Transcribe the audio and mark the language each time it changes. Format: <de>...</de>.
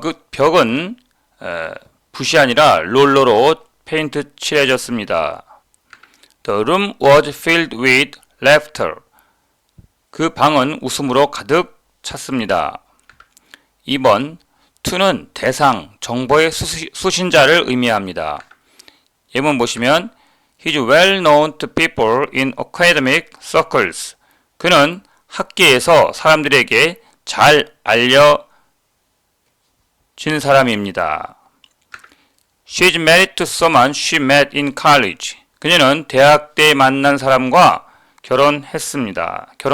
<ko>벽은 붓이 아니라 롤러로 페인트 칠해졌습니다.</ko> <en>The room was filled with laughter.</en> <ko>그 방은 웃음으로 가득 찼습니다. 2번 to는 대상, 정보의 수신자를 의미합니다. 예문 보시면</ko> <en>He is well known to people in academic circles.</en> <ko>그는 학계에서 사람들에게 잘 알려진 사람입니다.</ko> <en>She is married to someone she met in college.</en> <ko>그녀는 대학 때 만난 사람과 결혼합니다.</ko>